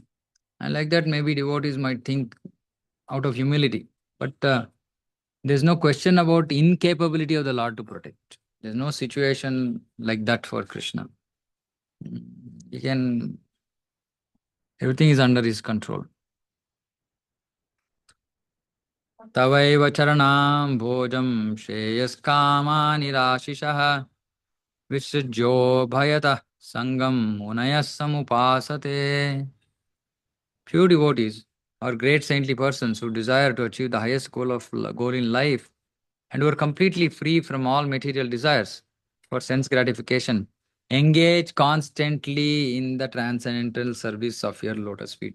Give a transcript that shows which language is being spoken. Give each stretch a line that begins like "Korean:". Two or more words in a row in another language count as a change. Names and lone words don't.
English: And like that, maybe devotees might think out of humility. But there's no question about incapability of the Lord to protect. There's no situation like that for Krishna. Hmm. He can, everything is under His control.
Sanskrit: Tavaiva charanam bhojam shreyaskama nirashishah visujyo bhayata sangam munayas samupasate.
English: Few devotees or great saintly persons who desire to achieve the highest goal in life and who are completely free from all material desires for sense gratification engage constantly in the transcendental service of your lotus feet.